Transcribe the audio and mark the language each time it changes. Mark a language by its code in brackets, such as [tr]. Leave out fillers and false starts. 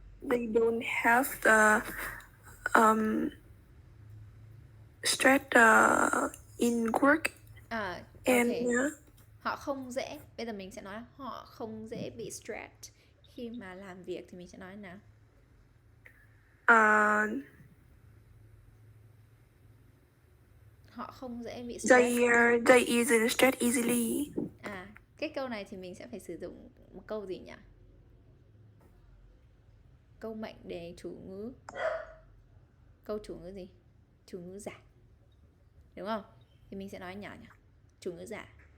[en] they don't have the stress in work. Okay. [vi] Họ không dễ, bây giờ mình sẽ nói họ không dễ bị stress khi mà làm việc, thì mình sẽ nói nào? Họ không dễ bị stress. [en] They isn't stressed easily. [vi] Cái câu này thì mình sẽ phải sử dụng một câu gì nhỉ? Câu mệnh đề chủ ngữ. Câu chủ ngữ gì? Chủ ngữ giả. Đúng không? Thì mình sẽ nói nhỏ nhỉ? Chủ ngữ giả.